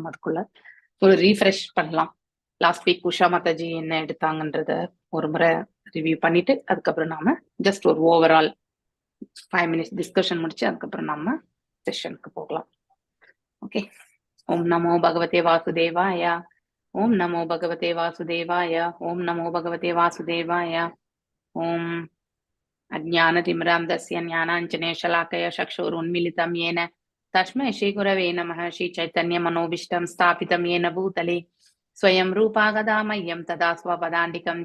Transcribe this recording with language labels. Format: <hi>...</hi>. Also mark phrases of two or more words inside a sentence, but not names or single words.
<ta>அதுக்குள்ள ஒரு ரீஃப்ரெஷ் பண்ணலாம்.</ta> <en>last week</en> <ta>உஷா மாதாஜி என்ன எடுத்தாங்கன்றத ஒரு முறை ரிவ்யூ பண்ணிட்டு அதுக்கப்புறம் நாம ஜஸ்ட் ஒரு</ta> <en>overall 5 minutes discussion</en> <ta>முடிச்சு அதுக்கப்புறம் நாம செஷனுக்கு போகலாம்.</ta> <sa>ஓகே, ओम् नमो भगवते वासुदेवाय, ओम् नमो भगवते वासुदेवाय, ओम् नमो भगवते वासुदेवाय. ஓம் अज्ञानतिमिरान्धस्य ज्ञानाञ्जने शलाकया चक्षुरुन्मीलितं येन तस्मै श्रीगुरवे नमः. श्रीचैतन्यमनोभीष्टं स्थापितं येन भूतले स्वयं रूपा गदा मह्यं तदा स्वपदान्तिकं.</sa>